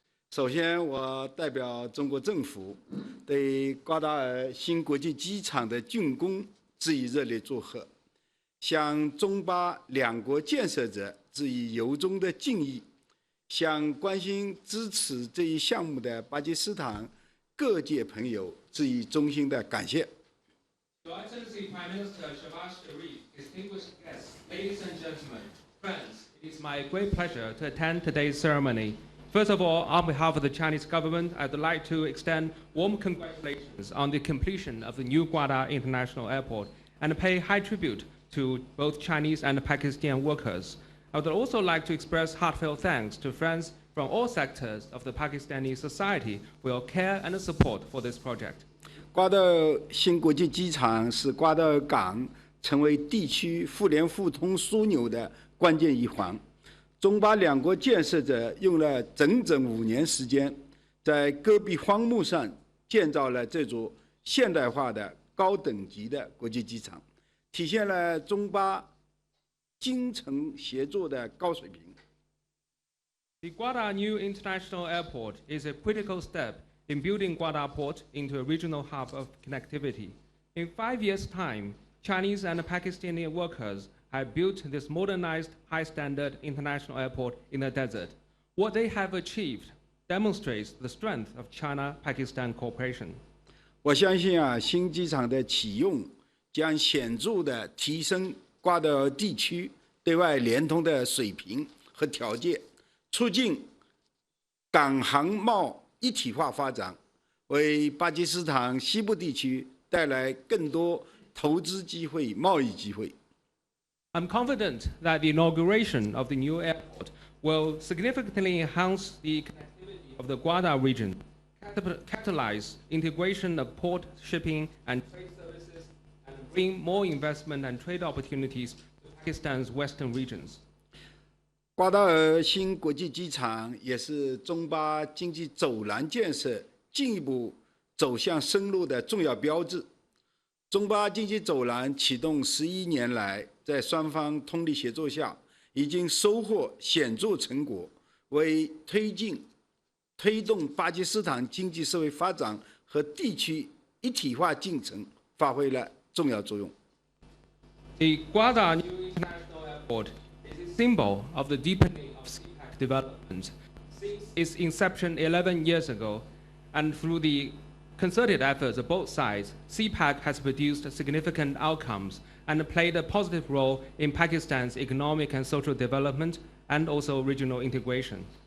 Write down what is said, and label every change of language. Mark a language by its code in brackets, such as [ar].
[zh] 首先，我代表中国政府对瓜达尔新国际机场的竣工致以热烈祝贺，向中巴两国建设者致以由衷的敬意，向关心支持这一项目的巴基斯坦各界朋友致以衷心的感谢。 [en] Your Excellency Prime Minister Shehbaz Sharif, distinguished guests, ladies and gentlemen, friends, it is my great pleasure to attend today's ceremony. First of all, on behalf of the Chinese government, I'd like to extend warm congratulations on the completion of the new Gwadar International Airport and pay high tribute to both Chinese and Pakistani workers. I would also like to express heartfelt thanks to friends from all sectors of the Pakistani society for your care and support for this project. [zh] 瓜达尔新国际机场是瓜达尔港成为地区互联互通枢纽的关键一环。中巴两国建设者用了整整5年时间，在戈壁荒木上建造了这座现代化的高等级的国际机场，体现了中巴精诚协作的高水平。 [en] The Guadar New International Airport is a critical step in building Guadar Port into a regional hub of connectivity. In 5 years' time, Chinese and Pakistani workers have built this modernized, high-standard international airport in the desert. What they have achieved demonstrates the strength of China-Pakistan cooperation. [zh] 我相信新机场的启用将显著地提升瓜达尔地区对外联通的水平和条件，促进港航贸一体化发展，为巴基斯坦西部地区带来更多投资机会、贸易机会。 [en] I'm confident that the inauguration of the new airport will significantly enhance the connectivity of the Guadar region, catalyze integration of port, shipping, and trade services, and bring more investment and trade opportunities to Pakistan's western regions. [zh] 瓜达尔新国际机场也是中巴经济走廊建设进一步走向深入的重要标志。中巴经济走廊启动11年来，在双方通力协作下，已经收获显著成果，为推动巴基斯坦经济社会发展和地区一体化进程发挥了重要作用。 [en] The Guadar New International Airport is a symbol of the deepening of CPEC development. Since its inception 11 years ago, and through the concerted efforts of both sides, CPEC has produced significant outcomes and played a positive role in Pakistan's economic and social development and also regional integration.